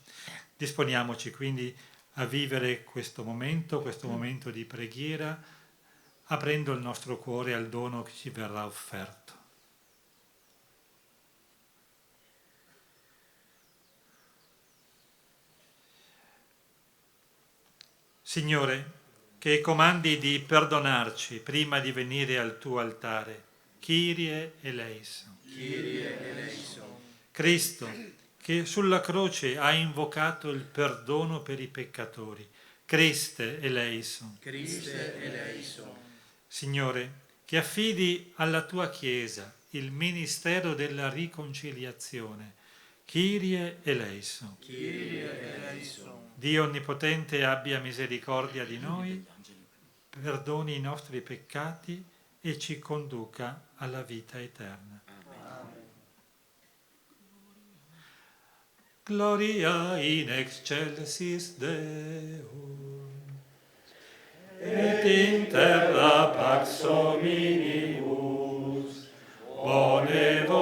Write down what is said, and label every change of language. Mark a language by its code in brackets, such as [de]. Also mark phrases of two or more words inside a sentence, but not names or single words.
[it] Disponiamoci quindi a vivere questo momento di preghiera, aprendo il nostro cuore al dono che ci verrà offerto. Signore, che comandi di perdonarci prima di venire al tuo altare. [el] Κύριε ελέησον. Κύριε ελέησον. [it] Cristo, che sulla croce ha invocato il perdono per i peccatori. [el] Χριστέ ελέησον. Χριστέ ελέησον. [it] Signore, che affidi alla tua Chiesa il ministero della riconciliazione. [el] Κύριε ελέησον. Κύριε ελέησον. [it] Dio Onnipotente abbia misericordia di noi, perdoni i nostri peccati e ci conduca alla vita eterna. Amen. [la] Gloria in excelsis Deo, et in terra pax hominibus, bone